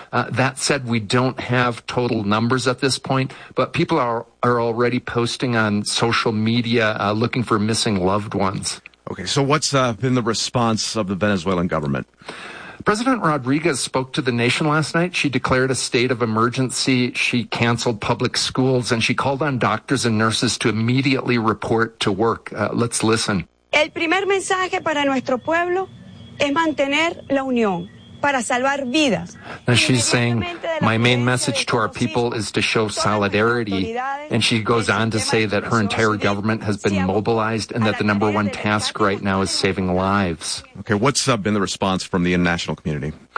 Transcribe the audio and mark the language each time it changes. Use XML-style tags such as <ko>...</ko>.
<en>That said, we don't have total numbers at this point, but people are already posting on social media looking for missing loved ones. Okay, so what's been the response of the Venezuelan government? President Rodriguez spoke to the nation last night. She declared a state of emergency. She canceled public schools, and she called on doctors and nurses to immediately report to work. Let's listen.</en> <es>El primer mensaje para nuestro pueblo es mantener la unión.</es> <en>Now she's saying, my main message to our people is to show solidarity. And she goes on to say that her entire government has been mobilized and that the number one task right now is saving lives. Okay, what's been the response from the international community?</en>